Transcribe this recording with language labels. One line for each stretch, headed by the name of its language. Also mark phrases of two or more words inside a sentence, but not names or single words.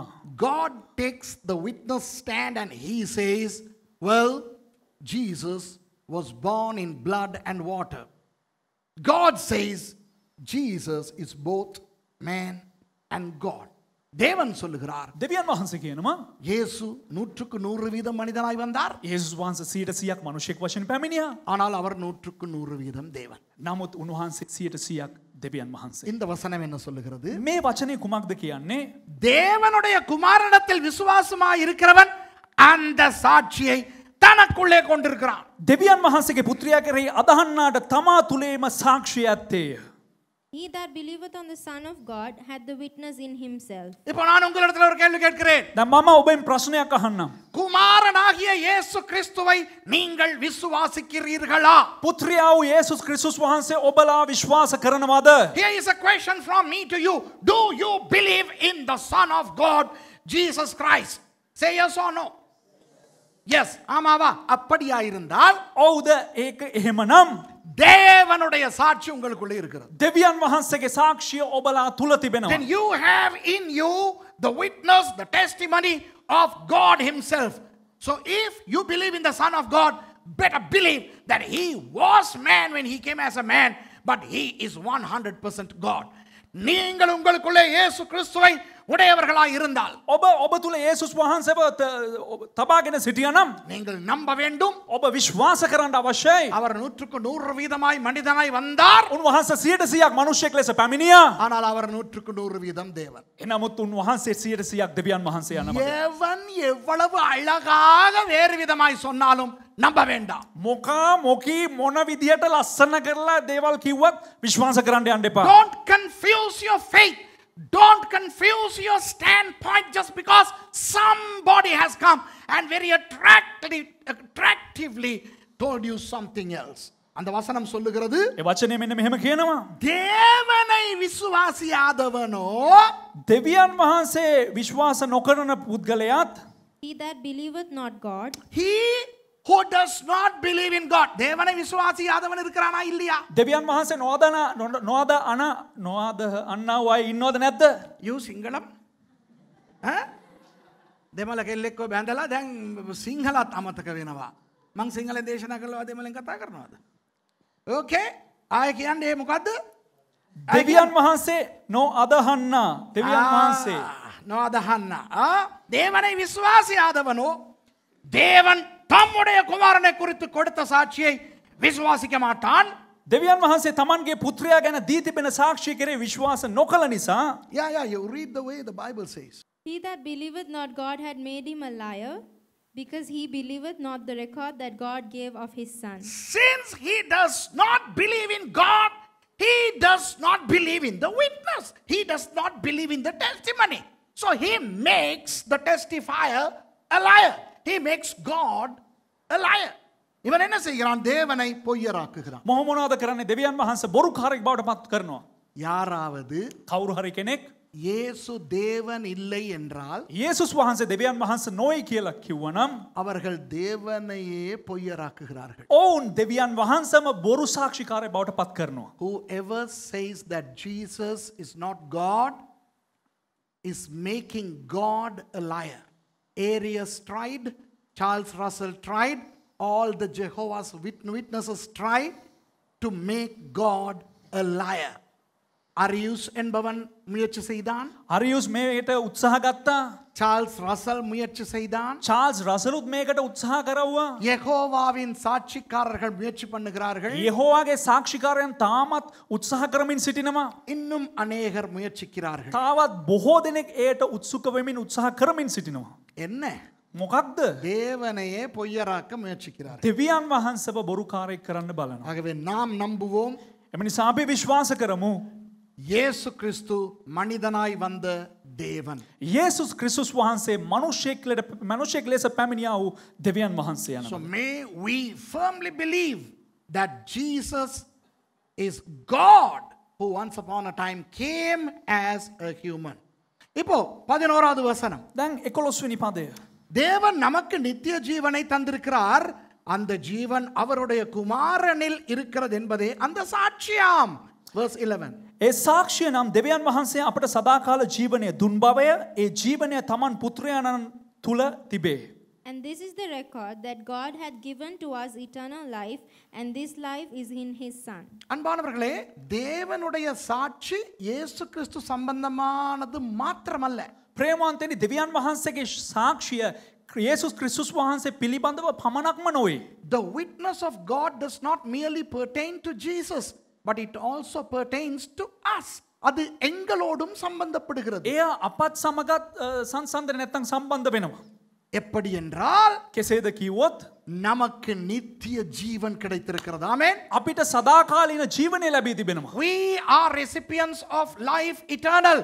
English: God takes the witness stand and he says, well, Jesus was born in blood and water. God says Jesus is both man and God.
Tamil: தேவன் சொல்லுகிறார்
Sinhala: දෙවියන් වහන්සේ කියනවා
Tamil: இயேசு 100% மனிதனாய் வந்தார்.
Sinhala: යේසුස් වහන්සේ 100%ක් මිනිසෙක් වශයෙන් පැමිණියා.
Tamil: ஆனால் அவர் 100% தேவன்.
Sinhala: නමුත් උන්වහන්සේ 100%ක් දෙවියන් වහන්සේ.
Tamil: இந்த வசனம் என்ன சொல்லுகிறது?
Sinhala: මේ වචනේ කුමක්ද කියන්නේ?
Tamil: தேவனுடைய குமாரனிடத்தில் விசுவாசமாய் இருக்கிறவன் அந்த சாட்சியை தனக்குள்ளே கொண்டிருக்கிறான்.
Sinhala: දෙවියන් වහන්සේගේ පුත්‍රයා කෙරෙහි අදහන්නාට තමා තුලේම සාක්ෂිය ඇත්තේය.
English: He that believeth on the Son of God hath the witness in himself.
Tamil: இப்போ நான் உங்களிடத்தில் ஒரு கேள்வி கேட்கிறேன்.
Sinhala: දැන් මම ඔබෙන් ප්‍රශ්නයක් අහන්නම්.
Tamil: குமாரனாகிய இயேசு கிறிஸ்துவை நீங்கள் விசுவாசிக்கிறீர்களா?
Sinhala: පුත්‍රයා වූ යේසුස් ක්‍රිස්තුස් වහන්සේ ඔබලා විශ්වාස කරනවද?
English: Here is a question from me to you. Do you believe in the Son of God, Jesus Christ? Say yes or no. Yes.
Tamil: ஆமாவா? அப்படியா இருந்தால்
Sinhala: ඔව්ද ඒක එහෙමනම්
Tamil: தேவனுடைய சாட்சி உங்களுக்குள்ளே இருக்கிறது.
Sinhala: දෙවියන් වහන්සේගේ සාක්ෂිය ඔබලා තුල තිබෙනවා.
English: Then you have in you the witness, the testimony of God himself. So if you believe in the Son of God, better believe that he was man when he came as a man, but he is 100% God.
Tamil: நீங்கள் உங்களுக்குள்ளே இயேசு கிறிஸ்துவை உடையவர்களாய் இருந்தால்
Sinhala: ඔබ තුල යේසුස් වහන්සේව තබාගෙන සිටියානම්
Tamil: நீங்கள் நம்ப வேண்டும்.
Sinhala: ඔබ විශ්වාස කරන්න අවශ්‍යයි.
Tamil: அவர் 100% மனிதனாய் வந்தார்.
Sinhala: උන්වහන්සේ 100%ක් මිනිසෙක් ලෙස පැමිණියා.
Tamil: ஆனால் அவர் 100% தேவன்.
Sinhala: එනමුත් උන්වහන්සේ 100%ක් දෙවියන් වහන්සේ යනවා.
Tamil: எவன் எவ்வளவு அழகாக வேறு விதமாய் சொன்னாலும் நம்ப வேண்டாம்.
Sinhala: මොකී මොන විදියට ලස්සන කරලා දේවල් කිව්වත් විශ්වාස කරන්න යන්න එපා.
English: Don't confuse your faith. Don't confuse your standpoint just because somebody has come and very attractively told you something else.
Tamil: அந்த வசனம் சொல்லுகிறது
Sinhala: ඒ වචනේ මෙන්න මෙහෙම කියනවා.
Tamil: தேவனை விசுவாசியாதவனோ
Sinhala: දෙවියන් වහන්සේ විශ්වාස නොකරන පුද්ගලයාත්
English: He that believeth not God, he who does not believe in God.
Tamil: தேவனை விசுவாசியாதவன் இருக்கிறானா இல்லையா?
Sinhala: දෙවියන් වහන්සේ නොඅද අන්නව අය ඉන්නවද නැද්ද? You සිංහලම්? දෙමළ කෙල්ලෙක්ව බැඳලා දැන් සිංහලත් අමතක වෙනවා. මං සිංහලෙන් දේශනා කළා දෙමළෙන් කතා කරනවද? ඕකේ. ආයෙ කියන්නේ මොකද්ද? දෙවියන් වහන්සේ නොඅදහන්න. දෙවියන් වහන්සේ නොඅදහන්න.
Tamil: தேவனை விசுவாசியாதவனோ தேவன் தம்முடைய குமாரனை குறித்து கொடுத்த சாட்சியை விசுவாசிக்க மாட்டான்.
Sinhala: දෙවියන් වහන්සේ තමන්ගේ පුත්‍රයා ගැන දී තිබෙන සාක්ෂිය කෙරේ විශ්වාස නොකළ නිසා
English: Yeah, you read the way the Bible says. he that believeth not God had made him a liar, because he believeth not the record that God gave of his Son. Since he does not believe in God, he does not believe in the witness. He does not believe in the testimony. So he makes the testifier a liar. He makes God a liar.
Tamil: இவன் என்ன செய்கிறான்? தேவனை பொய்யராக்குகிறான்.
Sinhala: මොහොමනවාද කරන්නේ? දෙවියන් වහන්සේ බොරුකාරයෙක් බවට පත් කරනවා.
Tamil: யாராவது
Sinhala: කවුරු හරි කෙනෙක්
Tamil: இயேசு தேவன் இல்லை என்றால்
Sinhala: යේසුස් වහන්සේ දෙවියන් වහන්සේ නොයි කියලා කිව්වනම්
Tamil: அவர்கள் தேவனையே பொய்யராக்குகிறார்கள்.
Sinhala: ඔවුන් දෙවියන් වහන්සේම බොරු සාක්ෂිකාරය බවට පත් කරනවා.
English: Whoever says that Jesus is not God is making God a liar. Arius tried, Charles Russell tried, all the Jehovah's Witnesses tried to make God a liar.
Tamil: Arius என்பவன் முயற்சி செய்தான்.
Sinhala: අරියුස් මේකට උත්සාහ ගත්තා.
Tamil: சார்ல்ஸ் ரசல் முயற்சி செய்தான்.
Sinhala: චාල්ස් රසලුත් මේකට උත්සාහ කරවුවා.
Tamil: யெகோவாவின் சாட்சிக்காரர்கள் முயற்சி பண்ணுகிறார்கள்.
Sinhala: යෙහෝවාගේ සාක්ෂිකාරයන් තාමත් උත්සාහ කරමින් සිටිනවා.
Tamil: இன்னும் அநேகர் முயற்சிக்கிறார்கள்.
Sinhala: තාවත් බොහෝ දෙනෙක් ඒට උත්සුක වෙමින් උත්සාහ කරමින් සිටිනවා.
Tamil: என்ன?
Sinhala: මොකක්ද?
Tamil: தேவனையே பொய்யராக்க முயற்சிக்கிறார்கள்.
Sinhala: දෙවියන් වහන්සේව බොරුකාරයෙක් කරන්න බලනවා.
Tamil: ஆகவே நாம் நம்புவோம்
Sinhala: එම නිසා අපි විශ්වාස කරමු
Tamil: இயேசு கிறிஸ்து மனிதனாய் வந்த தேவன்.
Sinhala: යේසුස් ක්‍රිස්තුස් වහන්සේ මනුෂ්‍යෙක් ලෙස පැමිණියා වූ දෙවියන් වහන්සේ
English: So
Sinhala: යනවා.
English: may we firmly believe that Jesus is God who once upon a time came as a human.
Tamil: இப்போ 11வது வசனம்.
Sinhala: දැන් 11 වෙනි පදය.
Tamil: தேவன் நமக்கு நித்திய ஜீவனை தந்திருக்கிறார். அந்த ஜீவன் அவருடைய குமாரனில் இருக்கிறது என்பதே அந்த சாட்சியாம்.
English: Verse 11.
Sinhala: ඒ සාක්ෂිය නම් දෙවියන් වහන්සේ අපට සදාකාල ජීවනය දුන් බවය ඒ ජීවනය තමන් පුත්‍රයාණන් තුළ තිබේ.
English: And this is the record that God had given to us eternal life, and this life is in his Son.
Tamil: அன்பானவர்களே, தேவனுடைய சாட்சி இயேசு கிறிஸ்து சம்பந்தமானது மாத்திரமல்ல.
Sinhala: ප්‍රේමවන්තනි දෙවියන් වහන්සේගේ සාක්ෂිය යේසුස් ක්‍රිස්තුස් වහන්සේ පිළිබඳව පමණක්ම නොවේ.
English: The witness of God does not merely pertain to Jesus, but it also pertains to us.
Tamil: அது எங்களோடும் சம்பந்தப்படுகிறது.
Sinhala: එය අපත් සමගත් සංසන්දන නැත්තම් සම්බන්ධ වෙනවා.
Tamil: எப்படி என்றால்
Sinhala: කෙසේද කිව්වොත්
Tamil: நமக்கு நித்திய ஜீவன் கிடைத்திருக்கிறது. ஆமென்.
Sinhala: අපිට සදාකාලීන ජීවනය ලැබී තිබෙනවා.
English: We are recipients of life eternal.